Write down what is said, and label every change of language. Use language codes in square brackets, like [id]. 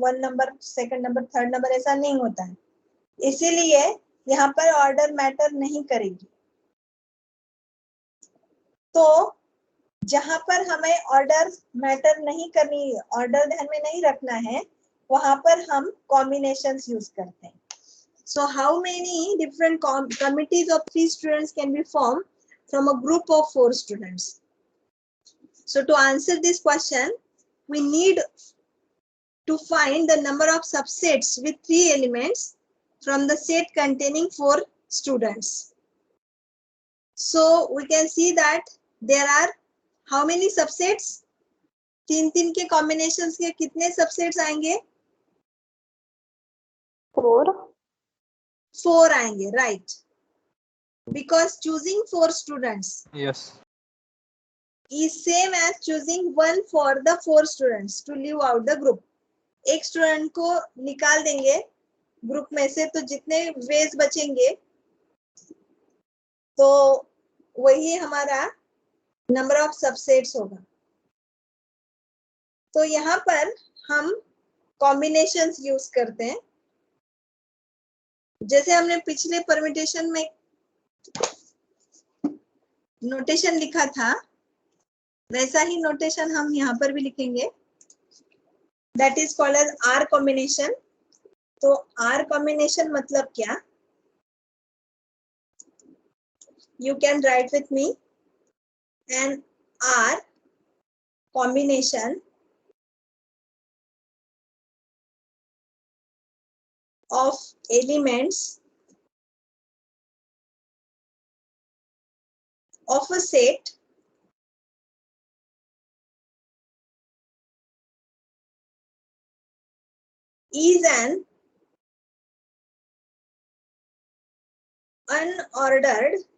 [hi] 1 number, 2nd number, 3rd number ऐसा नहीं होता है. इसीलिए यहाँ पर ऑर्डर मैटर नहीं करेगी. तो जहां पर हमें ऑर्डर मैटर नहीं करनी, ऑर्डर ध्यान में नहीं रखना है, वहां पर हम कॉम्बिनेशंस यूज करते हैं. [en] So how many different committees of 3 students can be formed from a group of 4 students? So to answer this question, we need to find the number of subsets with 3 elements from the set containing 4 students. So we can see that there are how many subsets? [hi] 3 के combinations के कितने subsets आएंगे? 4 आएंगे, right? [en] Because choosing 4 students Yes. is same as choosing 1 for the 4 students to leave out the group. [hi] एक student को निकाल देंगे group में से तो जितने वेज बचेंगे तो वही हमारा नंबर ऑफ सबसेट्स होगा. तो यहाँ पर हम कॉम्बिनेशंस यूज करते हैं. जैसे हमने पिछले परम्यूटेशन में नोटेशन लिखा था, वैसा ही नोटेशन हम यहाँ पर भी लिखेंगे. [en] That is called as R combination. [hi] तो आर कॉम्बिनेशन मतलब क्या? [en] You can write with me. N R combination of elements of a set is an unordered